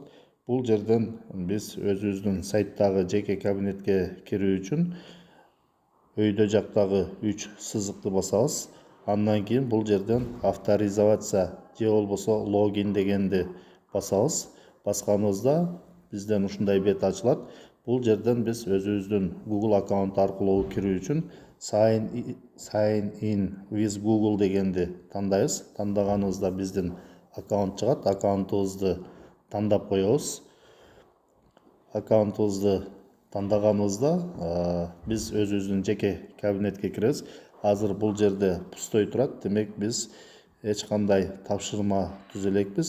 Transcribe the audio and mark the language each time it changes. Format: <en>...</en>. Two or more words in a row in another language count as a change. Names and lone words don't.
<ky>Бул жерден биз өзүбүздүн сайттагы жеке кабинетке кирүү үчүн өйдө жактагы 3 сызыкты басабыз. Андан кийин бул жерден авторизация же болбосо логин дегенди басабыз. Басканыбызда бизден ушундай бет ачылат. Бул жерден биз өзүбүздүн Google аккаунт аркылуу кирүү үчүн</ky> <en>sign in with Google</en> <ky>дегенди тандайбыз. Тандаганыбызда биздин аккаунт чыгат. Аккаунтубузду тандап коебуз. Аккаунтубузду тандаганыбызда биз өзүбүздүн жеке кабинетке киребиз. Азыр бул жерде пустой турат. Демек биз эч кандай тапшырма түзө элекпиз.</ky>